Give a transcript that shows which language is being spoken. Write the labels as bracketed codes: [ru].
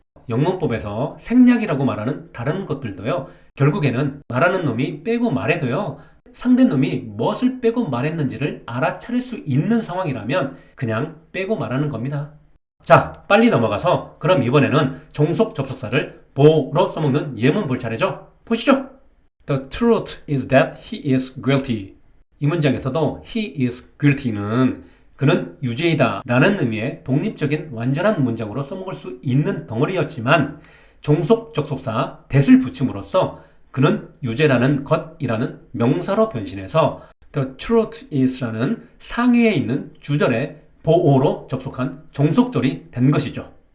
[ko] 영문법에서 생략이라고 말하는 다른 것들도요, 결국에는 말하는 놈이 빼고 말해도요, 상대 놈이 무엇을 빼고 말했는지를 알아차릴 수 있는 상황이라면 그냥 빼고 말하는 겁니다. 자, 빨리 넘어가서 그럼 이번에는 종속 접속사를 보로 써먹는 예문 볼 차례죠. 보시죠. [en] The truth is that he is guilty. [ko] 이 문장에서도 [en] he is guilty는 [ko] 그는 유죄이다 라는 의미의 독립적인 완전한 문장으로 써먹을 수 있는 덩어리였지만 종속 접속사 that을 붙임으로써 그는 유죄라는 것이라는 명사로 변신해서 [en] the truth is [ko] 라는 상위에 있는 주절의 보어로 접속한 종속절이 된 것이죠.